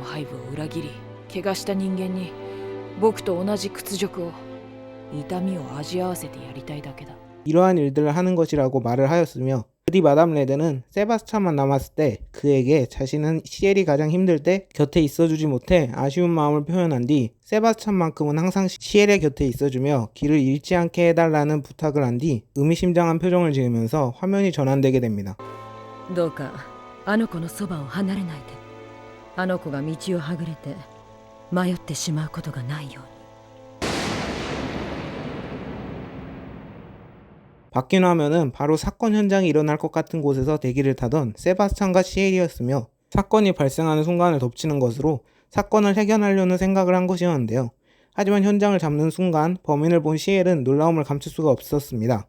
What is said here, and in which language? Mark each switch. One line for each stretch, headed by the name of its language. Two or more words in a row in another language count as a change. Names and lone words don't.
Korean: 이러한 일들을 하는 것이라고 말을 하였으며, 그뒤 마담 레드는 세바스찬만 남았을 때 그에게 자신은 시엘이 가장 힘들 때 곁에 있어주지 못해 아쉬운 마음을 표현한 뒤 세바스찬만큼은 항상 시엘의 곁에 있어주며 길을 잃지 않게 해달라는 부탁을 한 뒤 의미심장한 표정을 지으면서 화면이 전환되게 됩니다.
Japanese: どうかあの子のそばを離れないで。あの子が道をはぐれて迷ってしまうことがないように。
Korean: 바뀐 화면은 바로 사건 현장이 일어날 것 같은 곳에서 대기를 타던 세바스찬과 시엘이었으며, 사건이 발생하는 순간을 덮치는 것으로 사건을 해결하려는 생각을 한 것이었는데요. 하지만 현장을 잡는 순간 범인을 본 시엘은 놀라움을 감출 수가 없었습니다.